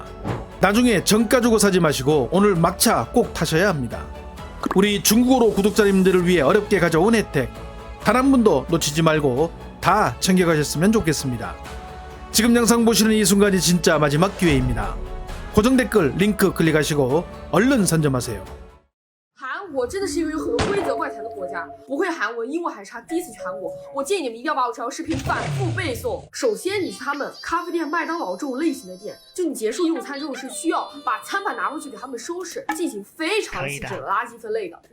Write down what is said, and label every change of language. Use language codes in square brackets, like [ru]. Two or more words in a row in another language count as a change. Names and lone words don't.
[ko] 나중에 정가 주고 사지 마시고 오늘 막차 꼭 타셔야 합니다. 우리 중국어로 구독자님들을 위해 어렵게 가져온 혜택, 단 한 분도 놓치지 말고 다 챙겨가셨으면 좋겠습니다. 지금 영상 보시는 이 순간이 진짜 마지막 기회입니다. 고정 댓글 링크 클릭하시고 얼른 선점하세요. [zh] 韩国真的是一个有很多规则怪谈的国家，不会韩文，英文还差，第一次去韩国，我建议你们一定要把我这条视频反复背诵。首先，你去他们咖啡店、麦当劳这种类型的店，就你结束用餐之后是需要把餐盘拿回去给他们收拾，进行非常细致的垃圾分类的。